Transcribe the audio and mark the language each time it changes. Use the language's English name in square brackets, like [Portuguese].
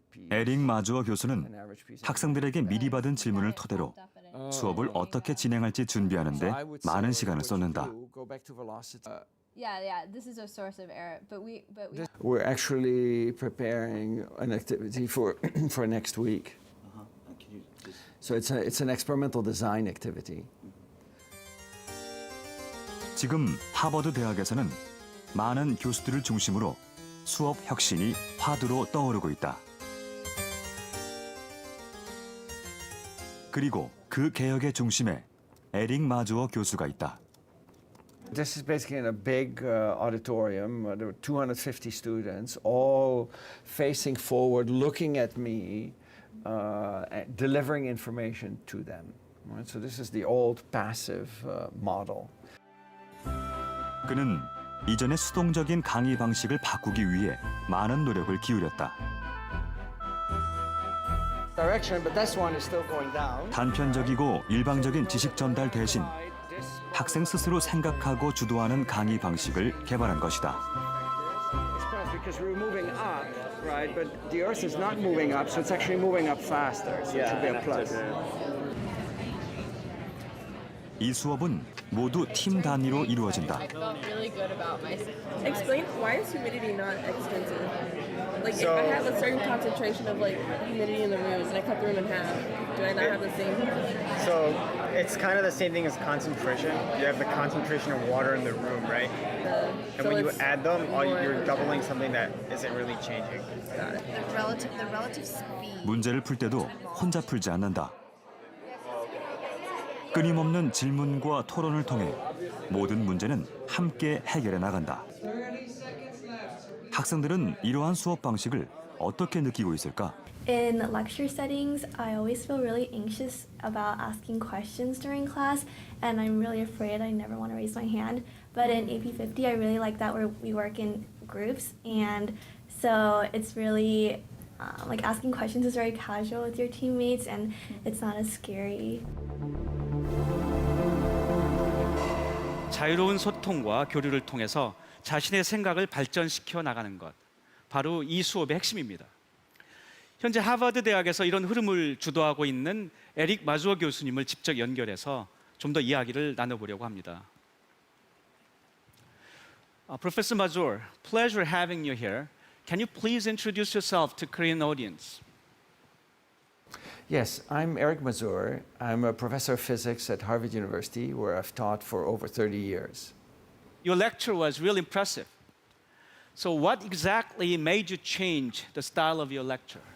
[Korean] 에릭 마주어 교수는 학생들에게 미리 받은 질문을 토대로 수업을 어떻게 진행할지 준비하는데 많은 시간을 쏟는다. [English] Yeah, this is a source of error, but we We're actually preparing an activity for for next week. So it's an experimental design activity. [Korean] 지금 하버드 대학에서는 많은 교수들을 중심으로 수업 혁신이 화두로 떠오르고 있다. 그리고 그 개혁의 중심에 에릭 마주어 교수가 있다. [English] This is basically in a big auditorium. There were 250 students, all facing forward, looking at me, and delivering information to them. Right? So this is the old passive model. [Korean] 그는 이전의 수동적인 강의 방식을 바꾸기 위해 많은 노력을 기울였다. [English] Direction, but this one is still going down. [Korean] 단편적이고 일방적인 지식 전달 대신 학생 스스로 생각하고 주도하는 강의 방식을 개발한 것이다. [English] Because we're moving up, right? But the Earth is not moving up, so it's actually moving up faster. So it should be a plus. [Korean] 이 수업은 모두 팀 단위로 이루어진다. [English] I felt really good about myself. Explain why is humidity not extensive? Like if I have a certain concentration of like humidity in the room and I cut the room in half, do I not have the same? So it's kind of the same thing as concentration. You have the concentration of water in the room, right? And when you add them, you're doubling something that isn't really changing. Got it. The relative speed. [Korean] 문제를 풀 때도 혼자 풀지 않는다. 끊임없는 질문과 토론을 통해 모든 문제는 함께 해결해 나간다. 학생들은 이러한 수업 방식을 어떻게 느끼고 있을까? [English] In lecture settings, I always feel really anxious about asking questions during class, and I'm really afraid I never want to raise my hand. But in AP50, I really like that we work in groups, and so it's really like asking questions is very casual with your teammates, and it's not as scary. [Korean] 자유로운 소통과 교류를 통해서 자신의 생각을 발전시켜 나가는 것, 바로 이 수업의 핵심입니다. 현재 하버드 대학에서 이런 흐름을 주도하고 있는 에릭 마주어 교수님을 직접 연결해서 좀 더 이야기를 나눠보려고 합니다. [English] Professor Mazur, pleasure having you here. Can you please introduce yourself to Korean audience? Yes, I'm Eric Mazur. I'm a professor of physics at Harvard University, where I've taught for over 30 years. Your lecture was really impressive. So what exactly made you change the style of your lecture?